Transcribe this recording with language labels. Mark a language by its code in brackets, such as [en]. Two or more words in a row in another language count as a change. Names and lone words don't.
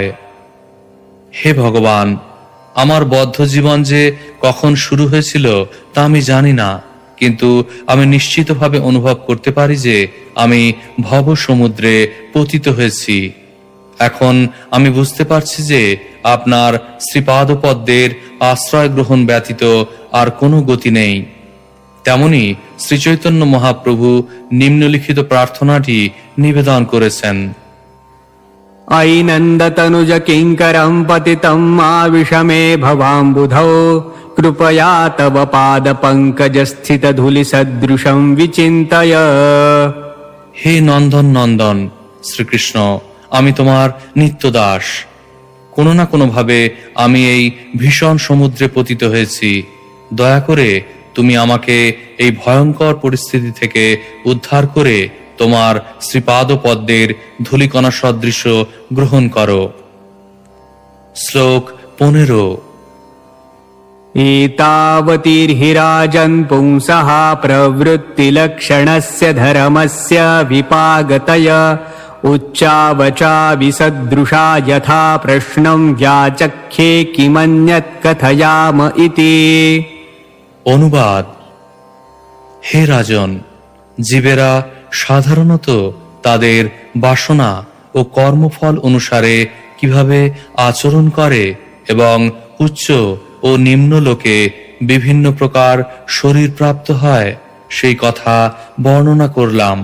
[bn] হে ভগবান, আমার বদ্ধ জীবন যে কখন শুরু হয়েছিল তা আমি জানি না, কিন্তু আমি নিশ্চিতভাবে অনুভব করতে পারি যে আমি ভব সমুদ্রে পতিত হয়েছি। এখন আমি বুঝতে পারছি যে আপনার শ্রীপাদপদ্মের আশ্রয় গ্রহণ ব্যতীত আর কোনো গতি নেই। তেমনি শ্রীচৈতন্য মহাপ্রভু নিম্নলিখিত প্রার্থনাটি নিবেদন করেছেন। [sa] ऐनन्दतनुज किङ्करं पतितं मा विषमे भवाम्बुधौ कृपया तव पादपङ्कजस्थितधूलिसदृशं विचिन्तय। [bn] হে নন্দন নন্দন শ্রীকৃষ্ণ, আমি তোমার নিত্য দাস। কোনো না কোনো ভাবে আমি এই ভীষণ সমুদ্রে পতিত হয়েছি। দয়া করে তুমি আমাকে এই ভয়ঙ্কর পরিস্থিতি থেকে উদ্ধার করে তোমার শ্রীপাদ পদ্মের ধূলিকণা সদৃশ গ্রহণ করো। শ্লোক 15। [sa] एतावतीर्हि राजन् पुंसः प्रवृत्तिलक्षणस्य धर्मस्य विपागतय उच्चावचा विसदृशा यथा प्रश्नं व्याचख्ये किमन्यत् कथयाम इति। [bn] অনুবাদ: হে রাজন, জীবেরা সাধারণত তাদের বাসনা ও কর্মফল অনুসারে কিভাবে আচরণ করে এবং উচ্চ ও নিম্ন লোকে বিভিন্ন প্রকার শরীর প্রাপ্ত হয় সেই কথা বর্ণনা করলাম।